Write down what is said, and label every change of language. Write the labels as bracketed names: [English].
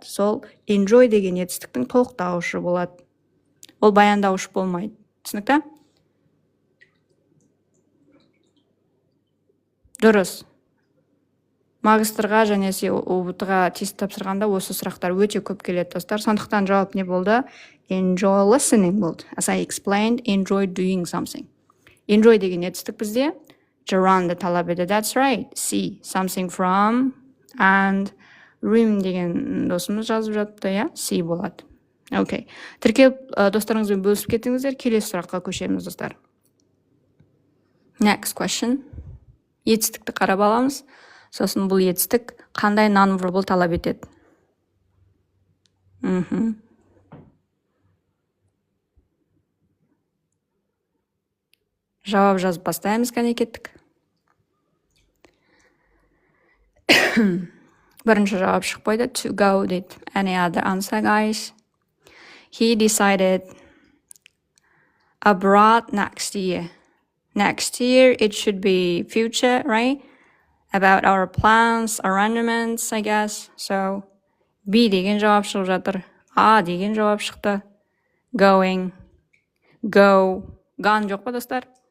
[Kazakh] Сол enjoy деген етістіктің толықтауышы болады. Ол баяндауыш болмайды. Түсінікті? Дұрыс. Магистрға және ұбытыға тест тапсырғанда осы сұрақтар өте көп келеді, достар. Сондықтан жауап не болды? [English] Enjoy listening [Kazakh] болды. [English] As I explained, enjoy doing something. [Kazakh] Enjoy деген етістік бізде gerund талап еді. [English] That's right. [Kazakh] See, something from and room деген досымыз жазып жатты, я? See болады. Окей. Тіркеліп достарыңызбен бөлісіп кетіңіздер. Келесі сұраққа көшеміз, достар. [English] Next question. [Kazakh] Етістікті қарап аламыз. Сосын бұл етістік қандай non-verbal талап етеді? Жауап жазып бастаймыз, кәне кеттік. Бірінші жауап шығып қойды. [English] To go [Kazakh] дейді. [English] Any other answer, guys? He decided abroad next year. Next year, it should be future, right? About our plans, arrangements, I guess. [Kazakh] So, B деген жауап шығып жатыр. A деген жауап шықты. Going. Go. Gone жоқ па, достар?